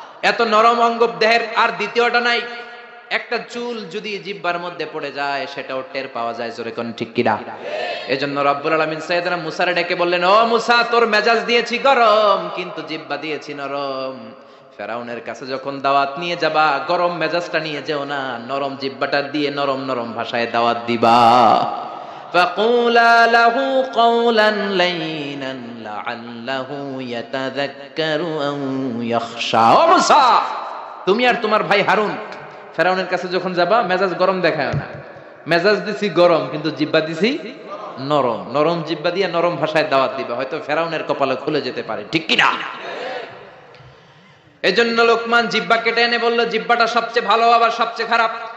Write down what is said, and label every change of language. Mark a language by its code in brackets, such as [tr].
[bn] এত নরম অঙ্গ দেহের আর দ্বিতীয়টা নাই। একটা চুল যদি জিহ্বার মধ্যে পড়ে যায়, সেটাও টের পাওয়া যায়, জোরে কোন ঠিক কিনা? এজন্য রব্বুল আলামিন সাইয়েদনা মুসারে ডেকে বললেন, ও মুসা, তোর মেজাজ দিয়েছি গরম, কিন্তু জিহ্বা দিয়েছি নরম। ফেরাউনের কাছে যখন দাওয়াত নিয়ে যাবা, গরম মেজাজটা নিয়ে যেও না, নরম জিহ্বাটা দিয়ে নরম নরম ভাষায় দাওয়াত দিবা। [ar] فقولا له قولا لينا لعله يتذكر أو يخشى। [bn] ও মুসা, তুমি আর তোমার ভাই হারুন ফেরাউনের কাছে যখন যাবা, মেজাজ গরম দেখায় না। মেজাজ দিছি গরম, কিন্তু জিহ্বা দিছি নরম। নরম জিহ্বা দিয়ে নরম ভাষায় দাওয়াত দিবা, হয়তো ফেরাউনের কপালে খুলে যেতে পারে, ঠিক কি না? এজন্য লোকমান জিহ্বা কেটে এনে বলল, জিহ্বাটা সবচেয়ে ভালো আবার সবচেয়ে খারাপ।